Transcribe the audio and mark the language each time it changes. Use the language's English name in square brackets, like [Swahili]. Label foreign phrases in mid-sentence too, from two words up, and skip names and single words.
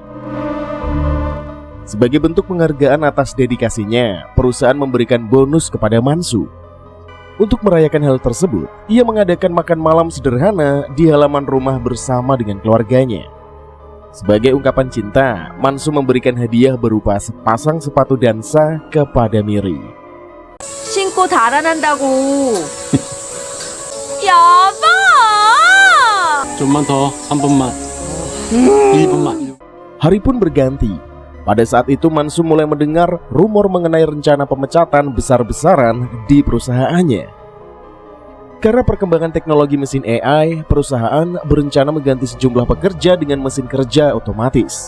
[Indonesian] Sebagai bentuk penghargaan atas dedikasinya, perusahaan memberikan bonus kepada Man-soo. Untuk merayakan hal tersebut, ia mengadakan makan malam sederhana di halaman rumah bersama dengan keluarganya. Sebagai ungkapan cinta, Man-soo memberikan hadiah berupa sepasang sepatu dansa kepada Miri. [Korean] 신고 달아난다고. 여보! 좀만 더, 3분만. 1분만. [Indonesian] Hari pun berganti. Pada saat itu Man-soo mulai mendengar rumor mengenai rencana pemecatan besar-besaran di perusahaannya. Karena perkembangan teknologi mesin AI, perusahaan berencana mengganti sejumlah pekerja dengan mesin kerja otomatis.